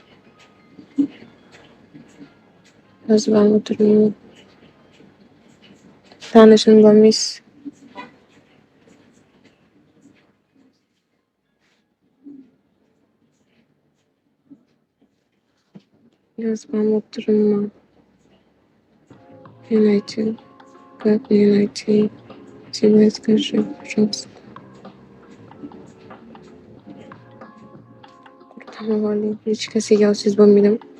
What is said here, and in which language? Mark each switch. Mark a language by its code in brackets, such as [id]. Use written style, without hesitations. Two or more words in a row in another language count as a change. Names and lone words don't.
[uz] Yozib ham o'tirmayman. Tanishim bo'lmaysiz. Yozib ham o'tirmayman. [ru] Не найти. Как не найти? Тебе скажи, пожалуйста. [uz] Qur'on hech kimsaga yozsangiz bo'lmaydimi?